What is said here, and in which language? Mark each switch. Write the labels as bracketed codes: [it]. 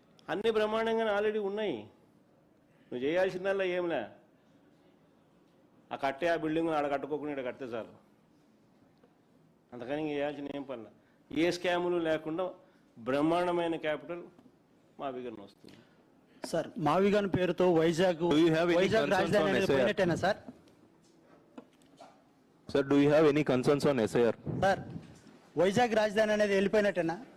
[te] అన్ని బ్రహ్మాండంగానే ఆల్రెడీ ఉన్నాయి. నువ్వు చేయాల్సిందల్లా ఏంలే, ఆ బిల్డింగ్ ఆడ కట్టుకోకుండా ఇక్కడ కడితే చాలు. అంతకని చేయాల్సిన ఏం పనుల. ఏ స్కాములు లేకుండా బ్రహ్మాండమైన క్యాపిటల్ మావిగన్ వస్తుంది. సార్ మావిగన్ పేరుతో వైజాగ్ రాజధాని అనేది పోయినట్టేనా sir? [en] Sir, do you have any concerns on SIR? [te] Sir Vizag రాజధాని అనేది వెళ్ళిపోయినట్టేనా?